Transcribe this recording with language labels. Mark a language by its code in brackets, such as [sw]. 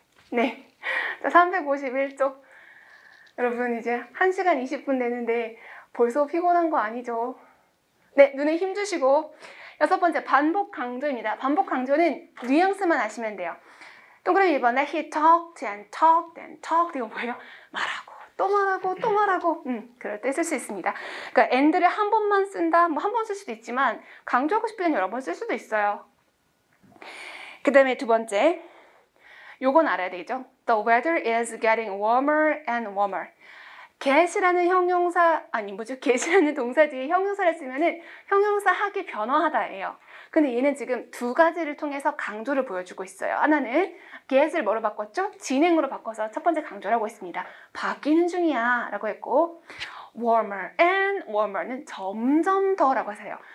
[ko] 네. 자, 351쪽. 여러분 이제 1시간 20분 되는데 벌써 피곤한 거 아니죠? 네, 눈에 힘 주시고. 여섯 번째, 반복 강조입니다. 반복 강조는 뉘앙스만 아시면 돼요. 동그라미 1번에 [en] he talked and talked and talked. [ko] 이거 뭐예요? 말하고 또 말하고 또 말하고. 그럴 때 쓸 수 있습니다. 그러니까 and를 한 번만 쓴다, 뭐 한 번 쓸 수도 있지만 강조하고 싶을 땐 여러 번 쓸 수도 있어요. 그 다음에 두 번째, 요건 알아야 되겠죠? [en] The weather is getting warmer and warmer. [ko] get이라는 형용사, get이라는 동사 뒤에 형용사를 쓰면은 형용사 하기 변화하다예요. 근데 얘는 지금 두 가지를 통해서 강조를 보여주고 있어요. 하나는 get을 뭐로 바꿨죠? 진행으로 바꿔서 첫 번째 강조를 하고 있습니다. 바뀌는 중이야 라고 했고, [en] warmer and warmer [ko] 는 점점 더라고 하세요.